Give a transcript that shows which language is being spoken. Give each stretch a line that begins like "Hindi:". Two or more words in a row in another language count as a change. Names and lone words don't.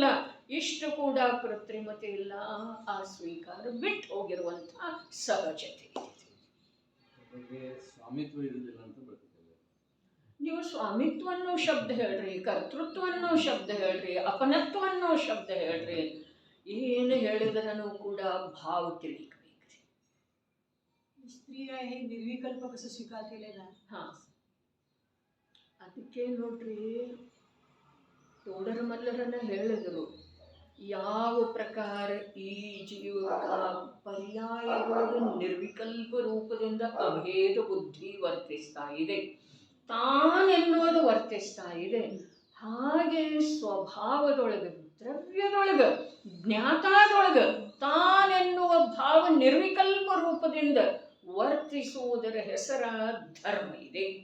Kannada: ಇಷ್ಟು ಕೂಡ ಕೃತ್ರಿಮತೆ ಇಲ್ಲ, ಆ ಸ್ವೀಕಾರ ಬಿಟ್ಟು ಹೋಗಿರುವಂತಹ ಸಹಜತೆ ಇದೆ. ಸ್ವಾಮಿತ್ವ ಇರುವುದಿಲ್ಲ ಅಂತ ಬರ್ತದೆ. ನೀವು ಸ್ವಾಮಿತ್ವ ಅನ್ನೋ ಶಬ್ದ ಹೇಳ್ರಿ, ಕರ್ತೃತ್ವ ಅನ್ನೋ ಶಬ್ದ ಹೇಳ್ರಿ, ಅಪನತ್ವ ಅನ್ನೋ ಶಬ್ದ ಹೇಳ್ರಿ, ಏನು ಹೇಳಿದ್ರೂ ಕೂಡ ಭಾವ ತಿಳಿಬೇಕ್ರಿ.
Marathi: स्त्रीला हे निर्विकल्प कसं स्वीकार केलेला. हां,
Kannada: ಅದಕ್ಕೆ ನೋಡ್ರಿ ತೋಡರ ಮಲ್ಲರನ್ನ ಹೇಳಿದರು, ಯಾವ ಪ್ರಕಾರ ಈ ಜೀವಕ ಪರ್ಯಾಯಗಳು ನಿರ್ವಿಕಲ್ಪ ರೂಪದಿಂದ ಅಭೇದ ಬುದ್ಧಿ ವರ್ತಿಸ್ತಾ ಇದೆ, ತಾನೆನ್ನುವುದು ವರ್ತಿಸ್ತಾ ಇದೆ, ಹಾಗೆ ಸ್ವಭಾವದೊಳಗೆ ದ್ರವ್ಯದೊಳಗೆ ಜ್ಞಾತಾದೊಳಗೆ ತಾನೆನ್ನುವ ಭಾವ ನಿರ್ವಿಕಲ್ಪ ರೂಪದಿಂದ ವರ್ತಿಸುವುದರ ಹೆಸರ ಧರ್ಮ ಇದೆ.